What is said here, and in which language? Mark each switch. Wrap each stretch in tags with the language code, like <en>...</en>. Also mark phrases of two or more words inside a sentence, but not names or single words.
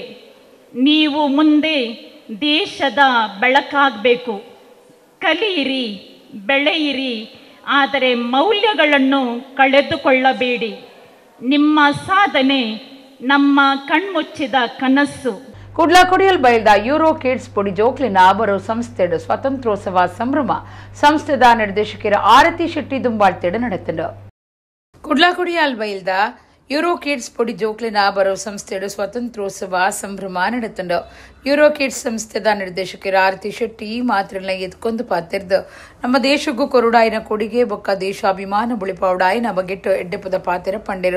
<kn>ನೀವು ಮುಂದೆ ದೇಶದ ಬೆಳಕಾಗಬೇಕು. ಕಲಿಯಿರಿ, ಬೆಳೆಯಿರಿ, ಆದರೆ ಮೌಲ್ಯಗಳನ್ನು ಕಳೆದುಕೊಳ್ಳಬೇಡಿ. ನಿಮ್ಮ ಸಾಧನೆ ನಮ್ಮ ಕಣ್ಮುಚ್ಚಿದ ಕನಸು.</kn> <tcy>ಕುಡ್ಲಾಕೊಡಿಯಲ್ ಬಯಲ್ದ ಯೂರೋ ಕಿಡ್ಸ್ ಪುಡಿ ಜೋಕ್ಲಿನ ಬರೋ ಸಂಸ್ಥೆಡು ಸ್ವಾತಂತ್ರ್ಯೋತ್ಸವ ಸಂಭ್ರಮ ಸಂಸ್ಥೆದ ನಿರ್ದೇಶಕರ ಆರತಿ ಶೆಟ್ಟಿ ದುಂಬಾಳ್ತೆಡು ನಡೆತಂಡು. ಕುಡ್ಲಾಕೊಡಿಯಲ್ ಬಯಲ್ದ ಯೂರೋ ಕಿಡ್ಸ್ ಪೊಡಿ ಜೋಕ್ಲಿನ ಬರೋ ಸಂಸ್ಥೆಡು ಸ್ವಾತಂತ್ರ್ಯೋತ್ಸವ ಸಂಭ್ರಮ ನಡೆತಂಡು. ಯೂರೋ ಕಿಡ್ಸ್ ಸಂಸ್ಥೆದ ನಿರ್ದೇಶಕರ ಆರತಿ ಶೆಟ್ಟಿ ಮಾತ್ರನ್ನ ಎತ್ಕೊಂದು ಪಾತಿರ್ದು ನಮ್ಮ ದೇಶಕ್ಕೂ ಕೊರುಡಾಯಿನ ಕೊಡುಗೆ ಬೊಕ್ಕ ದೇಶಾಭಿಮಾನ ಬುಳಿಪಾವುಡಾಯಿನ ಬಗೆಟ್ಟು ಎಡ್ಡೆಪದ ಪಾತಿರ ಪಂಡೆರು.</tcy>